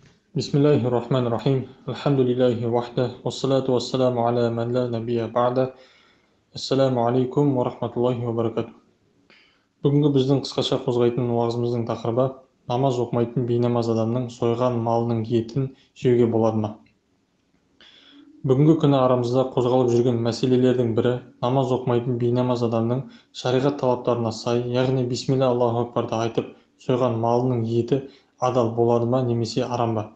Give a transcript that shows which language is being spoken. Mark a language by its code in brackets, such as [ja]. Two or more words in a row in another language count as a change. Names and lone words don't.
[ar] بسم الله الرحمن الرحيم. الحمد لله وحده. والصلاة والسلام على من لا نبي بعده. السلام عليكم ورحمة الله وبركاته. [kk] Бүгінгі біздің қысқаша қозғайтын уағызымыздың тақырыбы намаз оқымайтын бейнамаз адамның сойған малының етін жеуге болады ма? Бүгінгі күні арамызда қозғалып жүрген мәселелердің бірі намаз оқымайтын бейнамаз адамның шариғат талаптарына сай, яғни [ar] بسم الله الله أكبر [kk] айтып сойған малының еті адал болады ма немесе арам ба?